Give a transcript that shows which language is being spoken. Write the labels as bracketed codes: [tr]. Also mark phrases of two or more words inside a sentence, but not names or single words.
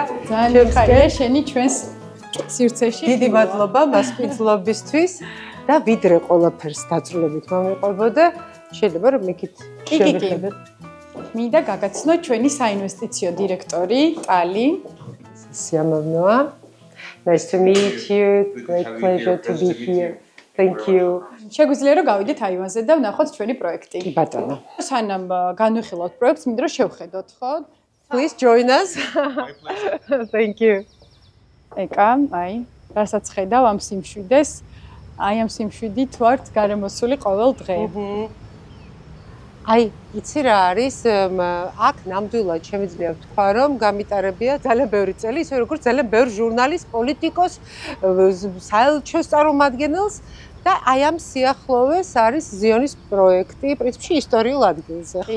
[ka] ძალიან ხარია შენი ჩვენს სივრცეში. დიდი მადლობა მასპინძლობისთვის და ვიდრე ყველაფერს დაწვრილებით მომიყვებოდა, შეიძლება რომ იქით შევხედოთ. მინდა გაგაცნო ჩვენი საინვესტიციო დირექტორი ტალი. სიამოვნოა. [en] Nice to meet you. Great pleasure to be here. Thank you. [ka] შეგვიძლია რომ გავიდეთ აივანზე და ვნახოთ ჩვენი პროექტი. კი ბატონო. სანამ განვიხილავთ პროექტს, მინდა რომ შევხედოთ, ხო? [en] Please join us. Thank you. [ka] ეკა, აი, რასაც ხედავ ამ სიმშვიდეს, აი ამ სიმშვიდით ვართ გარემოსული ყოველ დღე. აი, იცი რა არის? აქ ნამდვილად შემიძლია ვთქვა, რომ გამიტარებია ძალიან ბევრი წელი, ისე როგორც ძალიან ბევრ ჟურნალის, პოლიტიკოს, საელჩოს წარმომადგენელს და აი ამ სიახლოვეს არის ზიონის პროექტი, პრინციპში ისტორიულ ადგილზე, ხო?